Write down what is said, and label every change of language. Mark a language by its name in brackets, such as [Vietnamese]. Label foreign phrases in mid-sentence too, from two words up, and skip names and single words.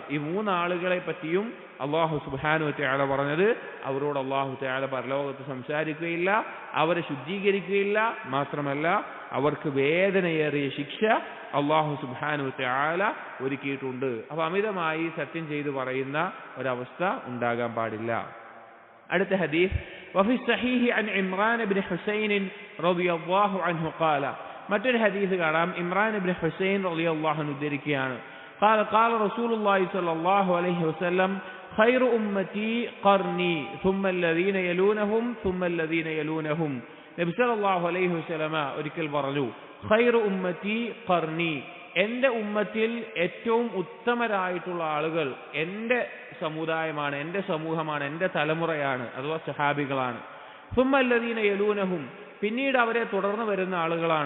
[Malayalam] ഈ മൂന്നാളുകളെ പറ്റിയും അള്ളാഹു [Arabic] سبحانه وتعالى [Malayalam] പറഞ്ഞത് അവരോട് അള്ളാഹു തആല പരലോകത്ത് സംസാരിക്കുകയില്ല, അവരെ ശുദ്ധീകരിക്കുകയില്ല, മാത്രമല്ല അവർക്ക് വേദനയേറിയ ശിക്ഷ അള്ളാഹു [Arabic] سبحانه وتعالى [Malayalam] ഒരുക്കിയിട്ടുണ്ട്. അപ്പൊ അമിതമായി സത്യം ചെയ്ത് പറയുന്ന ഒരവസ്ഥ ഉണ്ടാകാൻ പാടില്ല. അടുത്ത ഹദീസ് [Arabic] وفي الصحيح عن عمران بن حصين رضي الله عنه قال, [Malayalam] മറ്റൊരു ഹദീസ് കാണാം. ഇമ്രാൻ ഇബ്നു ഹുസൈൻ [Arabic] رضي الله عنه [Malayalam] ഉദ്ധരിക്കുകയാണ്. [Arabic] قال قال رسول الله صلى الله عليه وسلم خير أمتي قرني ثم الذين يلونهم ثم الذين يلونهم. [Malayalam] നബി [Arabic] صلى الله عليه وسلم [Malayalam] ഒരിക്കൽ പറഞ്ഞു, [Arabic] خير أمتي قرني, [Malayalam] എൻ്റെ ഉമ്മത്തിൽ ഏറ്റവും ഉത്തമരായിട്ടുള്ള ആളുകൾ എൻ്റെ സമുദായമാണ്, എൻ്റെ സമൂഹമാണ്, എൻ്റെ തലമുറയാണ്, അഥവാ സഹാബികളാണ്. [Arabic] ثم الذين يلونهم, [Malayalam] പിന്നീട് അവരെ തുടർന്ന് വരുന്ന ആളുകളാണ്.